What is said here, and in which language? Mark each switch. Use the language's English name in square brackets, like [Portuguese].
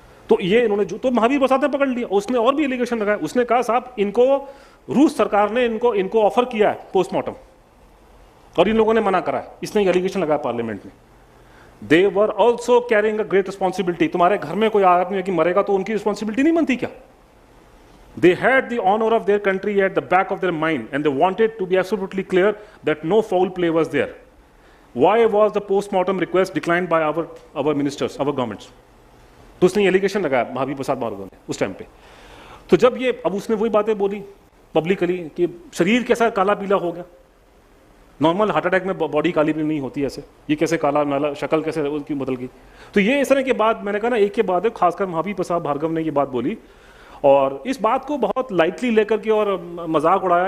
[Hindi] तो ये इन्होंने जो तो महावीर प्रसाद ने पकड़ लिया, उसने और भी एलिगेशन लगाया। उसने कहा साहब इनको रूस सरकार ने इनको ऑफर किया है पोस्टमार्टम और इन लोगों ने मना करा है। इसने एलिगेशन लगाया पार्लियामेंट में। [English] They were also carrying a great responsibility. [Hindi] तुम्हारे घर में कोई आदमी कि मरेगा तो उनकी रिस्पॉन्सिबिलिटी नहीं बनती क्या? [English] They had the honor of their country at the back of their mind and they wanted to be absolutely clear that no foul play was there. Why was the post-mortem request declined by our ministers, our governments? [Hindi] तो उसने allegation लगाया महावीर प्रसाद भार्गव ने उस time पे। तो जब ये अब उसने वही बातें बोली पब्लिकली कि शरीर कैसा काला पीला हो गया, नॉर्मल हार्ट अटैक में बॉडी काली पीली नहीं होती ऐसे, ये कैसे काला नाला शक्ल कैसे उसकी बदल गई। तो ये इस तरह के बाद मैंने कहा ना, एक के बाद एक खासकर महावीर प्रसाद भार्गव ने ये बात बोली और इस बात को बहुत लाइटली लेकर के और मजाक उड़ाया।